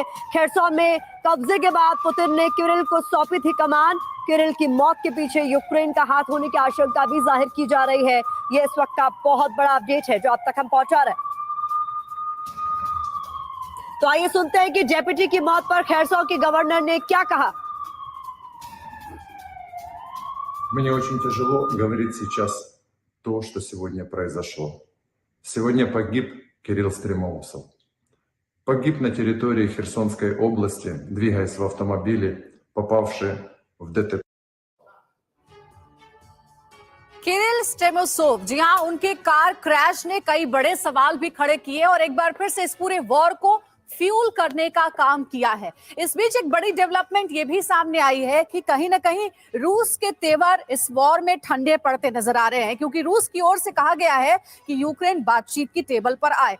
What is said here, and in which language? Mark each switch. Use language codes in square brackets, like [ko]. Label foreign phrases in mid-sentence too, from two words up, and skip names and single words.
[hi] खेरसौन में कब्जे के बाद पुतिन ने किरिल को सौंपी थी कमान। किरिल की मौत के पीछे यूक्रेन का हाथ होने की आशंका भी जाहिर की जा रही है। यह इस वक्त का बहुत बड़ा अपडेट है जो अब तक हम पहुंचा रहे हैं। तो आइए सुनते हैं कि डेप्यूटी की मौत पर खेरसौन के गवर्नर ने क्या कहा। [ru] Мне очень тяжело говорить сейчас то, что сегодня произошло. Сегодня погиб Кирилл Стремоусов. Погиб на территории Херсонской области, двигаясь в автомобиле, попавший в ДТП. [hi] किरिल स्टेमोसोव, जी हां, उनके [en] car crash [hi] ने कई बड़े सवाल भी खड़े किए और एक बार फिर से इस पूरे वॉर को फ्यूल करने का काम किया है। इस बीच एक बड़ी डेवलपमेंट ये भी सामने आई है कि कहीं ना कहीं रूस के तेवर इस वॉर में ठंडे पड़ते नजर आ रहे हैं, क्योंकि रूस की ओर से कहा गया है कि यूक्रेन बातचीत की टेबल पर आए।